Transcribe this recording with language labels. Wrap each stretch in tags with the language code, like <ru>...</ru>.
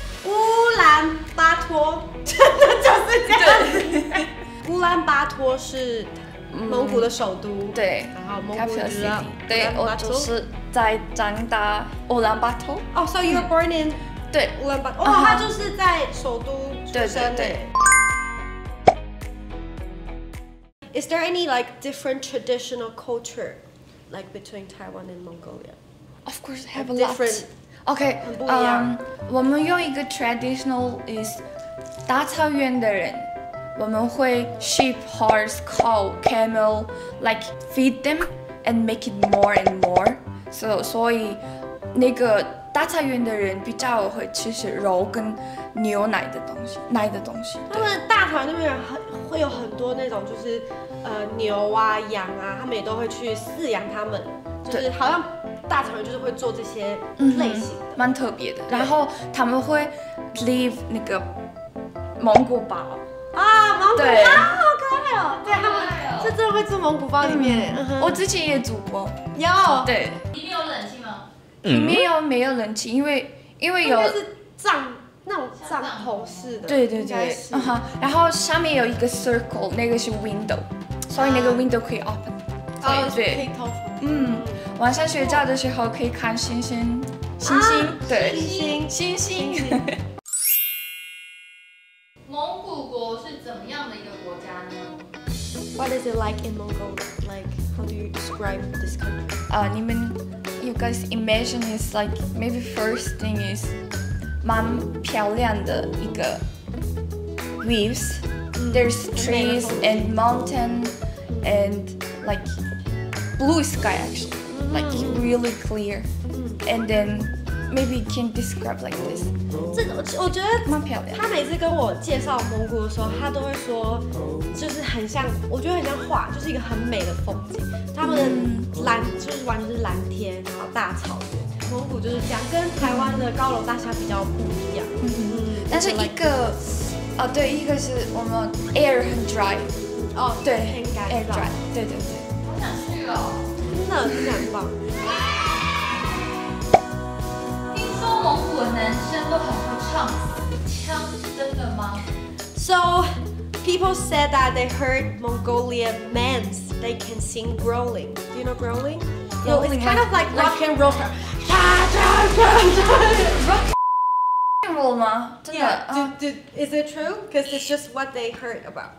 <zh>乌兰巴托，真的就是这样子。乌兰巴托是蒙古的首都，对，然后蒙古人，对，我就是在长大乌兰巴托。</zh> <en>哦，so you were born in</en> <zh>对乌兰巴托，哦，他就是在首都出生的。</zh> <en>Is there any like different traditional culture like between Taiwan and Mongolia? Of course, have a lot. OK，</en> <zh>我们有一个</zh> <en>traditional is</en> <zh>大草原的人，我们会</zh> <en>sheep, horse, cow, camel, like feed them and make it more and more.</en> <zh>所以那个大草原的人比较会吃肉跟牛奶的东西。他们大草原那边会有很多那种就是牛啊羊啊，他们也都会去饲养它们，就是好像。大草原就是会做这些类型的，蛮特别的。然后他们会 live 那个蒙古包啊，蒙古包好可爱哦！对，他们是真的会住蒙古包里面。我之前也住过，有。对，里面有冷气吗？里面没有冷气，因为有是那种帐篷式的。对。然后下面有一个 circle， 那个是 window， 所以那个 window 可以 open。对，披头发。晚上睡觉的时候可以看星星，对，星星。蒙古国是怎么样的一个国家呢</zh> <en>What is it like in Mongolia? Like, how do you describe this country? You guys imagine it's like maybe first thing is</en> <zh>蛮漂亮的一个</zh> <en>views. There's trees and mountain and like blue sky actually, like really clear. And then maybe you can describe like this.</en> <zh>我觉得蛮漂亮。他每次跟我介绍蒙古的时候，他都会说，就是很像，我觉得很像画，就是一个很美的风景。他们的蓝就是完全是蓝天，然后大草原。蒙古就是这样，跟台湾的高楼大厦比较不一样。但是一个是我们 air 很 dry。对，很干燥。</zh> <en>air dry。</en> <zh>对。好想去哦，真的是很棒。听说蒙古的男生都很会唱死腔，真的吗</zh> <en>So, people said that they heard Mongolian men, they can sing growling. Do you know growling? It's kind of like rock and roll. Rock and roll</en> <zh>吗？真的</zh> <en>Yeah. Is it true? Because it's just what they heard about.</en>